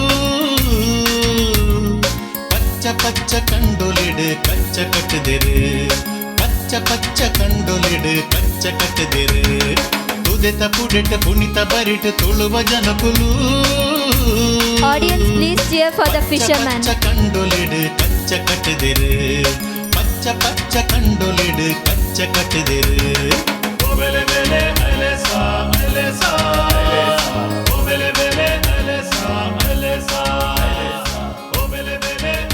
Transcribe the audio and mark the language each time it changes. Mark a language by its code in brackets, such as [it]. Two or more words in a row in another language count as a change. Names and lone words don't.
[tcy] ಪಚ್ಚ ಪಚ್ಚ ಕಂಡೊಲಿಡ್ ಕಚ್ಚ ಕಟ್ಟದಿರು ಪಚ್ಚ ಪಚ್ಚ ಕಂಡೊಲಿಡ್ ಕಚ್ಚ ಕಟ್ಟದಿರು ತುದೆತ ಪುಡೆಟ್ ಪುಣಿತ ಬರಿಟ್ ತುಳುವ ಜನಕುಲು. [en] Audience, please cheer for the fisherman. [tcy] ಪಚ್ಚ ಕಂಡೊಲಿಡ್ ಕಚ್ಚ ಕಟ್ಟದಿರು ಪಚ್ಚ ಪಚ್ಚ ಕಂಡೊಲಿಡ್ ಕಚ್ಚ ಕಟ್ಟದಿರು. ಓಬೆಲೆ ಬೆಲೆ ಅಲೆಸಾ ಅಲೆಸಾ ಓಬೆಲೆ ಬೆಲೆ ಅಲೆಸಾ ಅಲೆಸಾ ಓಬೆಲೆ ಬೆಲೆ